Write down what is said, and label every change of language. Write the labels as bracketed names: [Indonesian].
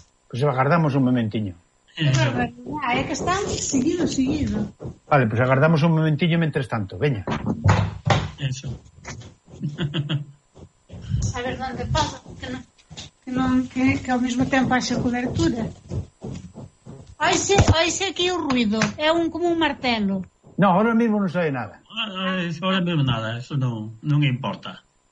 [Spanish] Pues aguardamos un [Galician] momentiño. [Spanish] Es que están seguido, seguido. Vale, pues aguardamos un [Galician] momentiño [Spanish] mientras tanto. [Galician] Veña. [Spanish] Eso. A ver dónde pasa, porque no. [Galician] Que ao mesmo tempo haxe cobertura. Oise aquí o ruido. É un como un martelo. [Spanish] No, ahora mismo [Galician] non [Spanish] sabe nada. Ahora mismo nada, eso [Galician] non [Spanish] importa.